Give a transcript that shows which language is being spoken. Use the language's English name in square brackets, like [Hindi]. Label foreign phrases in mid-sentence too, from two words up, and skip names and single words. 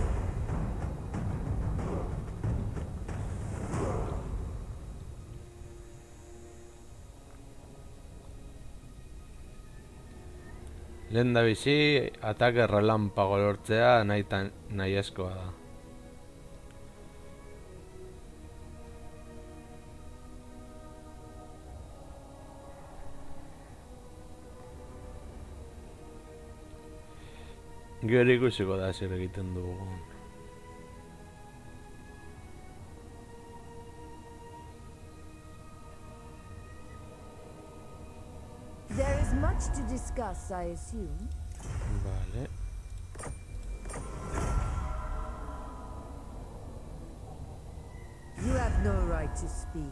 [Basque] Lehendabizi, [Spanish] atake relampago [Basque] lortzea nahiezkoa da. Gero ikusiko da zer egiten dugun. [English] There is much to discuss, I assume. [Basque] Vale. [English] You have no right to speak.